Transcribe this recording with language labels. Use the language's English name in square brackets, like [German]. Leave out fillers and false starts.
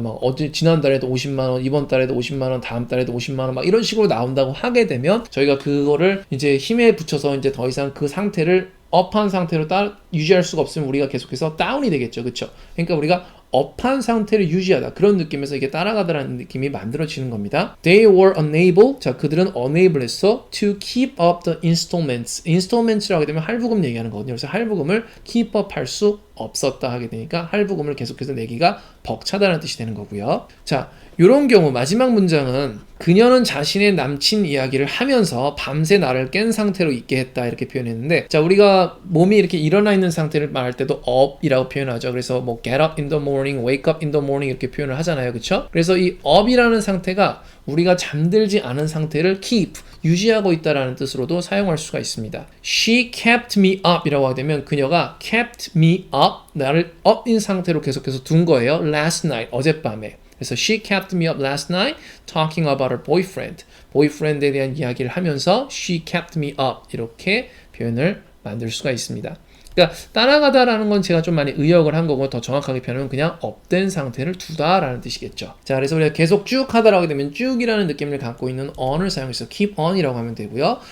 [Korean] 막 어제 지난달에도 50만 원, 이번 달에도 50만 원, 다음 달에도 50만 원 막 이런 식으로 나온다고 하게 되면 저희가 그거를 이제 힘에 붙여서 이제 더 이상 그 상태를 업한 상태로 유지할 수가 없으면 우리가 계속해서 다운이 되겠죠. 그렇죠? 그러니까 우리가 업한 상태를 유지하다, 그런 느낌에서 이게 따라가다라는 느낌이 만들어지는 겁니다. [English] They were unable, [Korean] 자 그들은 unable 했어 [English] to keep up the installments. [Korean] installments라고 하게 되면 할부금 얘기하는 거거든요. 그래서 할부금을 keep up 할 수 없었다 하게 되니까 할부금을 계속해서 내기가 벅차다는 뜻이 되는 거고요. 자, 이런 경우 마지막 문장은 그녀는 자신의 남친 이야기를 하면서 밤새 나를 깬 상태로 있게 했다 이렇게 표현했는데, 자 우리가 몸이 이렇게 일어나 있는 상태를 말할 때도 up이라고 표현하죠. 그래서 뭐 [English] get up in the morning, wake up in the morning [Korean] 이렇게 표현을 하잖아요. 그렇죠? 그래서 이 up이라는 상태가 우리가 잠들지 않은 상태를 keep, 유지하고 있다라는 뜻으로도 사용할 수가 있습니다. [English] She kept me up [Korean] 이라고 하게 되면 그녀가 [English] kept me up, [Korean] 나를 up인 상태로 계속해서 둔 거예요. [English] last night, [Korean] 어젯밤에. 그래서 [English] she kept me up last night talking about her boyfriend. [Korean] 보이프렌드에 대한 이야기를 하면서 [English] she kept me up [Korean] 이렇게 표현을 만들 수가 있습니다. 그러니까 따라가다라는 건 제가 좀 많이 의역을 한 거고, 더 정확하게 표현하면 그냥 업된 상태를 두다라는 뜻이겠죠. 자, 그래서 우리가 계속 쭉 하다라고 하게 되면 쭉이라는 느낌을 갖고 있는 on을 사용해서 keep on이라고 하면 되고요.